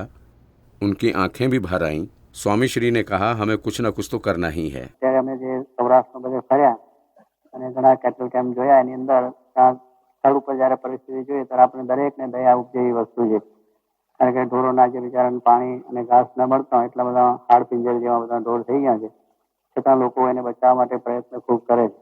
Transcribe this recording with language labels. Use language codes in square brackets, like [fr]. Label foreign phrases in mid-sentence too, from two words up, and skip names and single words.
[hi] उनकी आंखें भी भर आईं। स्वामी श्री ने कहा, हमें कुछ न कुछ तो करना ही है। [gu] ત્યારે અમે જે સૌરાષ્ટ્રમાં બધે ફર્યા અને ઘણા કેટલ કેમ્પ જોયા, એની અંદર સ્થળ ઉપર જ્યારે પરિસ્થિતિ જોઈએ ત્યારે આપણે દરેકને દયા ઉપજેવી વસ્તુ છે, કારણ કે ઢોરોના જે બિચારાને પાણી અને ઘાસ ન મળતા હોય એટલા બધા હાડ પિંજર જેવા બધા ઢોર થઈ ગયા છે, છતાં લોકો એને બચાવવા માટે પ્રયત્ન ખૂબ કરે છે।